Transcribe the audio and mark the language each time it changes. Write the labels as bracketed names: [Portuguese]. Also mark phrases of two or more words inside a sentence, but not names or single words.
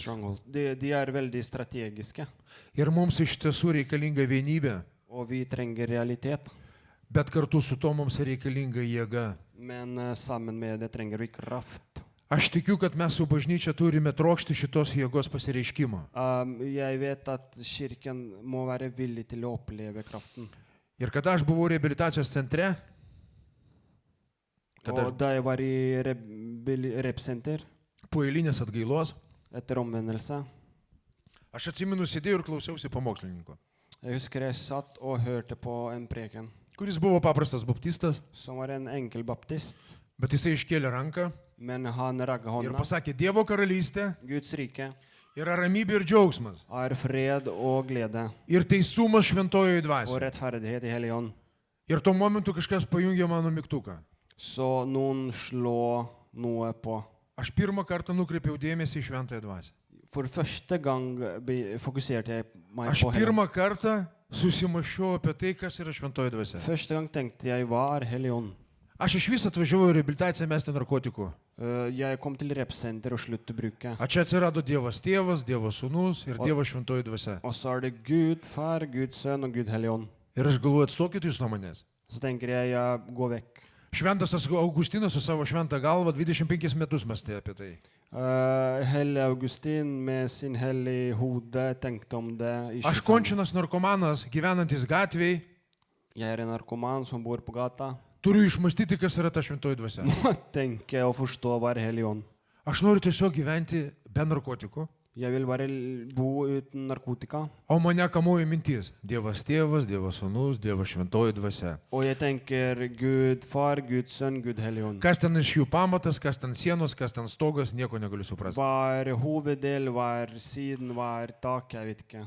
[Norwegian] Stronghold. De er veldig strategiske, [Lithuanian] Ir mums iš tiesų reikalinga vienybė, [Norwegian] og vi trenger realitet. [Lithuanian] bet kartu su to mums reikalinga jėga. [Norwegian] Men sammen med det trenger vi kraft. [Lithuanian] Aš tikiu, kad mes su bažnyčia turime trokšti šitos jėgos pasireiškimo. [Norwegian] Jeg vet at kirken må være villig til å oppleve kraften. [Lithuanian] Ir kada aš buvau reabilitacijos centre, [Norwegian] Og da jeg var i repsenter [Lithuanian] po eilinės atgailos, [Norwegian] etter omvendelse, [Lithuanian] aš atsimenu, sėdėjau ir klausiausi pamokslininko, [Norwegian] jeg husker jeg satt og hørte på en preken, [Lithuanian] kuris buvo paprastas baptistas, [Norwegian] som var en enkel baptist, [Lithuanian] bet jisai iškėlė ranką [Norwegian] men han ragga [Lithuanian] ir [Norwegian] hånda. [Lithuanian] pasakė, Dievo karalystė [Norwegian] Guds rike [Lithuanian] yra ramybė ir džiaugsmas [Norwegian] er fred og glede [Lithuanian] ir teisumas šventojoje [Norwegian] og [Lithuanian] dvasioje. [Norwegian] rettferdighet i Hellig Ånd. [Lithuanian] Ir tuo momentu kažkas pajungė mano mygtuką. [Norwegian] Så noen slå noe på. [Lithuanian] Aš pirmą kartą nukreipiau dėmesį į šventąją dvasią. [Norwegian] For første gang fokuserte jeg meg [Lithuanian] Aš [Norwegian] på Hellig Ånd. [Lithuanian] pirmą kartą susimašiau apie tai, kas yra šventoji dvasia. [Norwegian] Første gang tenkte jeg, hva er Hellig Ånd? [Lithuanian] Aš iš vis atvažiavau į reabilitaciją mesti narkotikų. [Norwegian] Jeg kom til repsenter og sluttet å bruke. [Lithuanian] A čia atsirado Dievas tėvas, Dievas sūnus ir Dievas šventoji dvasia. [Norwegian] Og så det Gud far, Gud sønn og Gud hellig ånd. [Lithuanian] Ir aš galvoju, atstokit jūs nuo manęs. [Norwegian] Så tenker jeg går vekk. [Lithuanian] Šventas Augustinas su savo šventą galvą 25 metus mąstė apie tai. [Norwegian] Hellig Augustin med sin hellige hode tenkte om det i [Lithuanian] Aš [Norwegian] 25. [Lithuanian] končinas narkomanas, gyvenantis gatvėj, [Norwegian] Jeg en narkoman som bor på gata. [Lithuanian] turiu išmastyti, kas yra ta šventoji dvasia. [Norwegian] Må tenke og forstå hva er hellig ånd. [Lithuanian] Aš noriu tiesiog gyventi be narkotikų, [Norwegian] Jeg vil bare bo uten narkotika. [Lithuanian] o mane kamuoja mintis. Dievas tėvas, Dievas sūnus, Dievas šventoji dvasia. [Norwegian] Og jeg tenker Gud far, Gud sønn, Gud hellig ånd. [Lithuanian] Kas ten iš jų pamatas, kas ten sienos, kas ten stogas, nieko negaliu suprasti. [Norwegian] Hva er hoveddel, hva er siden, hva er tak, jeg vet ikke.